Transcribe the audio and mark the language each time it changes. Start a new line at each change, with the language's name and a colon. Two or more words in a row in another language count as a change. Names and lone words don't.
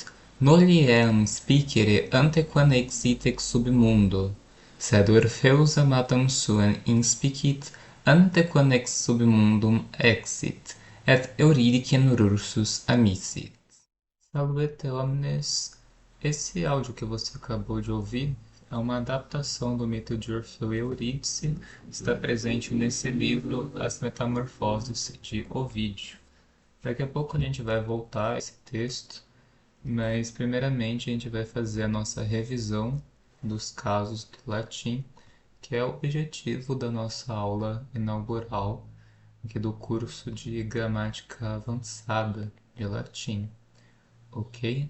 Latin: Nulli eam spicere antequam exit ex submundo, sed Orpheus amatam suam inspicit antequam ex submundum exit, et Eurydicem rursus amissit. Salvete omnes!
Portuguese: Esse áudio que você acabou de ouvir é uma adaptação do mito de Orfeu e Eurídice, está presente nesse livro As Metamorfoses de Ovídio. Daqui a pouco a gente vai voltar a esse texto, mas primeiramente a gente vai fazer a nossa revisão dos casos do latim, que é o objetivo da nossa aula inaugural aqui do curso de gramática avançada de latim, ok?